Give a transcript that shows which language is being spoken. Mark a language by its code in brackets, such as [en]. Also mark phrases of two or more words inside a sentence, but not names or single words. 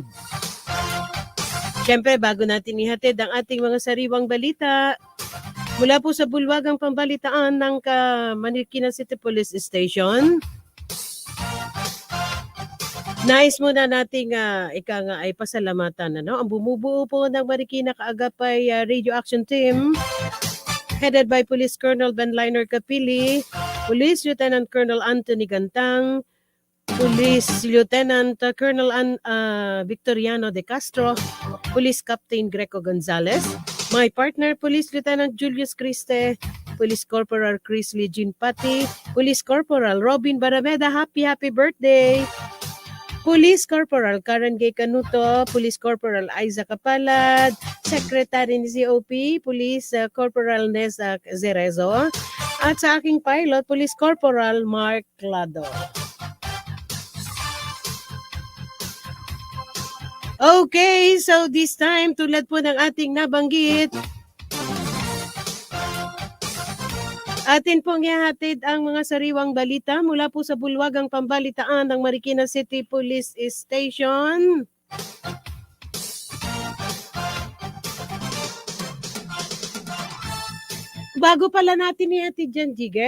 [tl] Siyempre, bago natin ihatid ang ating mga sariwang balita, mula po sa bulwagang pambalitaan ng Marikina City Police Station, nais muna nating ay pasalamatan ang bumubuo po ng Marikina Kaagapay Radio Action [en] Team, headed by Police Colonel Benliner Capili, Police Lieutenant Colonel Anthony Gantang, Police Lieutenant Colonel Victoriano de Castro, Police Captain Greco Gonzalez, my partner Police Lieutenant Julius Criste, Police Corporal Chris Legin Pati, Police Corporal Robin Barameda, happy birthday! [tl] Police Corporal Karen Gay Canuto, Police Corporal Aiza Kapalad, Secretary ni COP, Police Corporal Nesa Zerezo, at sa aking pilot, Police Corporal Mark Clado. [en] Okay, so this time, [tl] tulad po ng ating nabanggit, atin pong ihahatid ang mga sariwang balita mula po sa bulwagang pambalitaan ng Marikina City Police Station. Bago pala natin ihatid dyan, Jigger?